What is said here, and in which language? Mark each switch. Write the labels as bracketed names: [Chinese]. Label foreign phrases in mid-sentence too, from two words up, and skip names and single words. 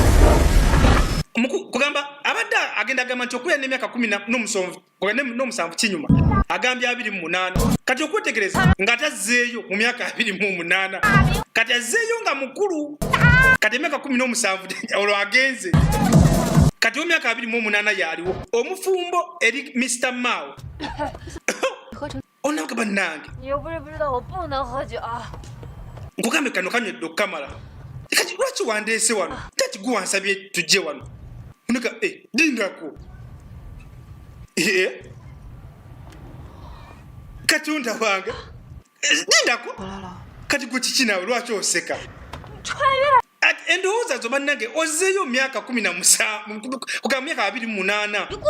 [Ganda] kugamba abadde agenda agamba nti okubeera n'emyaka 17 kinyuma agambye 28 kati okwetegereza nga tazzeeyo mu myaka 28 kati azzeeyo nga mukulu kati emyaka 17 olwo agenze kati emyaka 28 yaliwo omufumbo eri Mr. Mao onaka bannange [Chinese] 你又不是不知道我不能喝酒。 [Ganda] nkugambe kano kanywedde okukamala kati lwaki wandeese wano tati gwe wansabye tujje wano onika lindako katonda wange lindako kati gwe kiki nawe lwaki oseka endowooza zo bannange ozzeeyo myaka 17 kugamba myaka 28